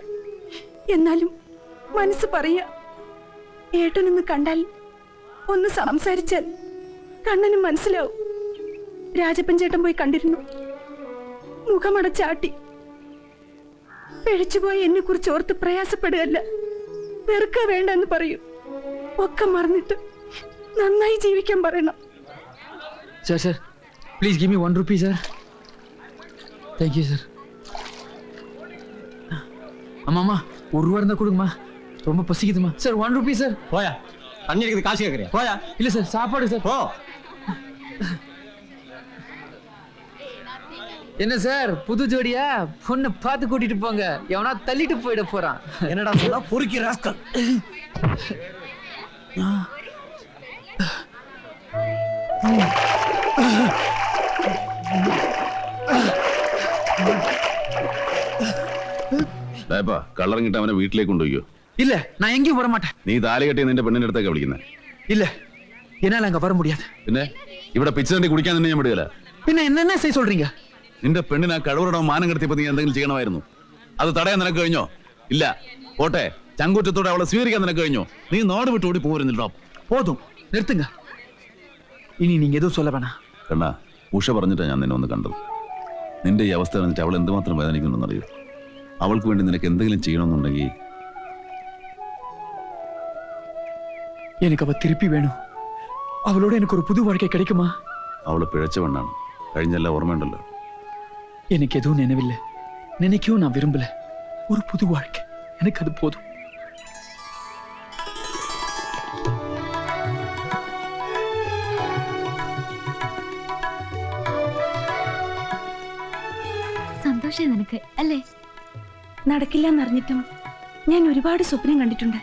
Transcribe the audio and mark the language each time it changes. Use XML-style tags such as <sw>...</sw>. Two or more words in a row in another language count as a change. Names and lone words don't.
<ml>എന്നാലും മനസ്സ് പറയാ, ഏട്ടനൊന്ന് കണ്ടാൽ, ഒന്ന് സംസാരിച്ചാൽ കണ്ണന് മനസ്സിലാവും. രാജപ്പൻ ചേട്ടൻ പോയി കണ്ടിരുന്നു. മുഖമടച്ചാട്ടി. പിഴച്ചുപോയി എന്നെ കുറിച്ച് ഓർത്ത് പ്രയാസപ്പെടുകയല്ല, വെറുക്ക വേണ്ടെന്ന് പറയൂ. ഒക്കെ മറന്നിട്ട് നന്നായി ജീവിക്കാൻ പറയണം.</ml> <en>Sir, please give me 1 rupee, sir. Thank you, sir.</en> <ta>அம்மா, 1 ரூபா இருந்தா கொடுங்கம்மா, ரொம்ப பசிக்குதுமா. சார் 1 ரூபி சார். போயா, தண்ணி இருக்குது, காசு கேட்குறியா? போயா. இல்ல சார், சாப்பாடு சார். போ. என்ன சார், புது ஜோடியா? பொண்ணு பார்த்து கூட்டிட்டு போங்க, எவனா தள்ளிட்டு போயிட போறான். என்னடா சொன்னா? பொறுக்கி ராஸ்கல்.</ta> <ml>കള്ളറിങ്ങിട്ട് അവനെ വീട്ടിലേക്ക് കൊണ്ടുപോയോ?</ml> <ta>இல்ல, நான் எங்கேயும் வர மாட்டேன்.</ta> <ml>നീ താലി കെട്ടിയ നിന്റെ പെണ്ണിന്റെ അടുത്തേക്ക് വിളിക്കുന്നത്?</ml> <ta>இல்ல, என்னால அங்க வர முடியாது.</ta> <ml>പിന്നെ ഇവിടെ പിച്ച തണ്ടി കുടിക്കാൻ തന്നെ ഞാൻ വിടുകയില്ല.</ml> <ta>പിന്നെ என்ன செய்ய சொல்றீங்க?</ta> <ml>നിന്റെ പെണ്ണിനെ കഴിവറോടെ മാനം കെടുത്തിയപ്പോ നീ എന്തെങ്കിലും ചെയ്യണമായിരുന്നു. അത് തടയാൻ നിനക്ക് കഴിഞ്ഞോ? ഇല്ല. പോട്ടെ, ചങ്കൂറ്റത്തോടെ അവളെ സ്വീകരിക്കാൻ നിനക്ക് കഴിഞ്ഞോ? നീ നാട് വിട്ട് ഓടി പോരുന്നില്ലോ.</ml> <ta>போதும், நிறுத்துங்க. ഇനി நீங்க எதுவும் சொல்ல வேணாம்.</ta> <ml>കണ്ണാ, ഉഷ പറഞ്ഞിട്ടാണ് ഞാൻ നിന്നെ ഒന്ന് കണ്ടത്. നിന്റെ ഈ അവസ്ഥ അറിഞ്ഞിട്ട് അവൾ എന്തുമാത്രം വേദനിക്കുന്നുണ്ടെന്നറിയോ? അവൾക്ക് വേണ്ടി നിനക്ക് എന്തെങ്കിലും ചെയ്യണമെന്നുണ്ടെങ്കിൽ</ml> <ta>எனக்கு அவ திருப்பி வேணும். அவளோட எனக்கு ஒரு புது வாழ்க்கை கிடைக்குமா?</ta> <ml>അവള് പിഴച്ച പെണ്ണാണ്. കഴിഞ്ഞെല്ലാം ഓർമ്മയുണ്ടല്ലോ.</ml> <ta>எனக்கு எதுவும் நினைவில்லை, நினைக்கவும் நான் விரும்பல. ஒரு புது வாழ்க்கை எனக்கு அது போதும்.</ta> <ml>സന്തോഷം നിനക്ക് അല്ലേ? നടക്കില്ല എന്നറിഞ്ഞിട്ടും ഞാൻ ഒരുപാട് സ്വപ്നം കണ്ടിട്ടുണ്ട്.</ml>